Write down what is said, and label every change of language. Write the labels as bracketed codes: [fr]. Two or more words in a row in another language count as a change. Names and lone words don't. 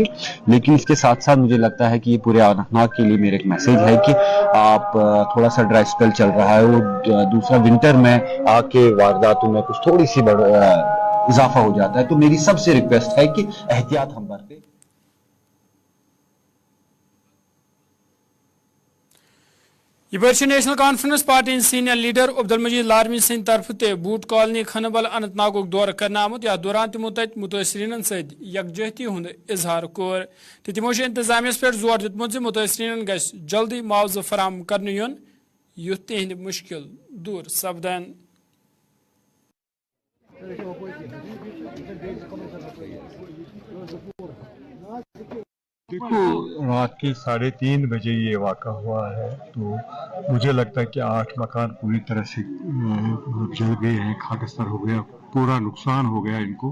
[hi] लेकिन इसके साथ साथ मुझे लगता है कि ये पूरे अनंतनाग के लिए मेरा एक मैसेज है कि आप थोड़ा सा [en] dry spell [hi] चल रहा है और दूसरा विंटर में आग के वारदातों में कुछ थोड़ी सी इजाफा हो जाता है। तो मेरी सबसे रिक्वेस्ट है कि एहतियात हम बरतें। [ks] यह नेशनल कॉन्फ्रेंस पार्टी [en] senior leader [ks] अब्दुल मजीद लारमी सिंह तरफ बूट कॉलोनी खनबल अनंतनाग दौर कर आमुत या दौरान तमो तत मुतसरीन सत यकजहती हुंद इजहार कोर। तो तमो इंतजामिया पे जोर दितमुत मुतसरीन गस जल्दी मुआवजा फराम कर युन युथ तिहंद मुश्किल दूर सपदन। [hi] देखो रात के 3:30 बजे ये वाक़ा हुआ है तो मुझे लगता है कि 8 मकान पूरी तरह से जल गए हैं, खाकस्तर हो गया, पूरा नुकसान हो गया इनको।